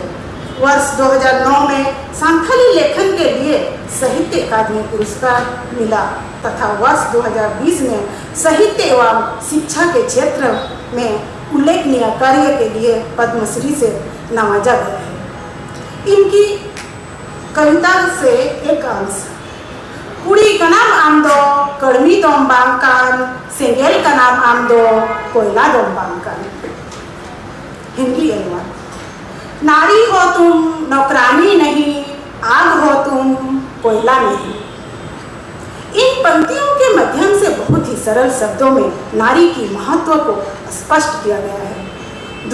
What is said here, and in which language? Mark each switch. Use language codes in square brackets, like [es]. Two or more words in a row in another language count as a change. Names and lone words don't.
[hi] वर्ष 2009 में संथाली लेखन के लिए साहित्य अकादमी पुरस्कार मिला तथा वर्ष 2020 में साहित्य एवं शिक्षा के क्षेत्र में उल्लेखनीय कार्य के लिए पद्मश्री से नवाजा गया है। इनकी कविता से एक अंश, [sat] कुड़ी का नाम आमदो कड़मी दोम बांकान, सेंगेल का नाम आमदो कोयला दोम बांकान। [hi] हिंदी अनुवाद, नारी हो तुम नौकरानी नहीं, आग हो तुम कोयला नहीं। इन पंक्तियों के माध्यम से बहुत ही सरल शब्दों में नारी की महत्व को स्पष्ट किया गया है।